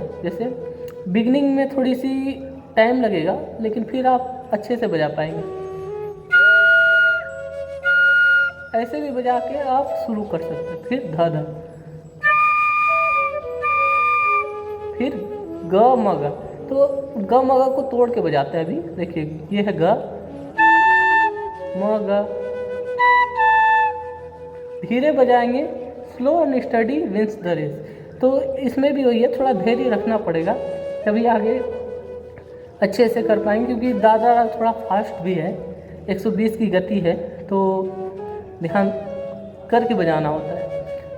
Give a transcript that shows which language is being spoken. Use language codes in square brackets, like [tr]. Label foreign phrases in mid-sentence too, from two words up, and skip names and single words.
[hi] जैसे बिगनिंग में थोड़ी सी टाइम लगेगा, लेकिन फिर आप अच्छे से बजा पाएंगे। ऐसे भी बजा के आप शुरू कर सकते हैं। फिर धा धा, फिर ग म ग। तो ग म ग को तोड़ के बजाते हैं। अभी देखिए, ये है ग, म ग। धीरे बजाएंगे, [en] slow and steady wins the race. [hi] तो इसमें भी वही है, थोड़ा धैर्य रखना पड़ेगा तभी आगे अच्छे से कर पाएंगे, क्योंकि दादरा थोड़ा फास्ट भी है, 120 की गति है, तो ध्यान करके बजाना होता है।